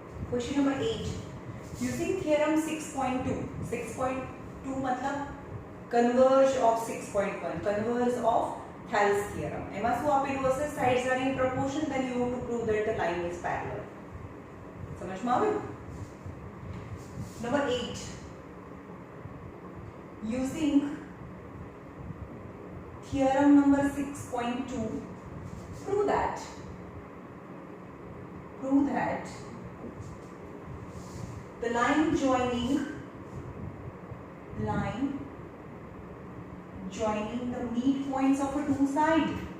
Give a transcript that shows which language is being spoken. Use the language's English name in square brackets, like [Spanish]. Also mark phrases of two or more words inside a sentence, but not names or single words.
[English] question number 8 using theorem 6.2 6.2 मतलब converse of 6.1 converse of Thales theorem [Gujarati] એમાં શું આપેલું હશે [English] sides are in proportion then you have to prove that the line is parallel [Gujarati] સમજમાં આવ્યું [English] number 8 using theorem number 6.2 prove that the line joining the midpoints of a two side